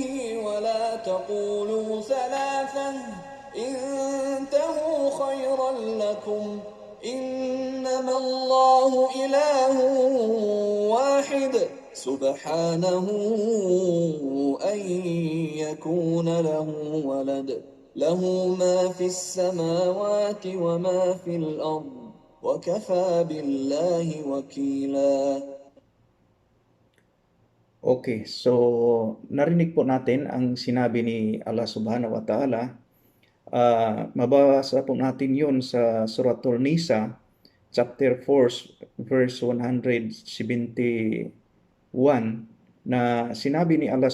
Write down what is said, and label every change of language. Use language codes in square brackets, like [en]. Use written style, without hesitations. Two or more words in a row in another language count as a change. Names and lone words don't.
[ar] ولا تقولوا ثلاثة انتهوا خيرا لكم إنما الله إله واحد سبحانه أن يكون له ولد له ما في السماوات وما في الأرض وكفى بالله وكيلا. [tl] Okay, so narinig po natin ang sinabi ni Allah [ar] سبحانه وتعالى. [tl] Mabasa po natin yun sa Suratul Nisa, [en] chapter 4, verse 171, [tl] na sinabi ni Allah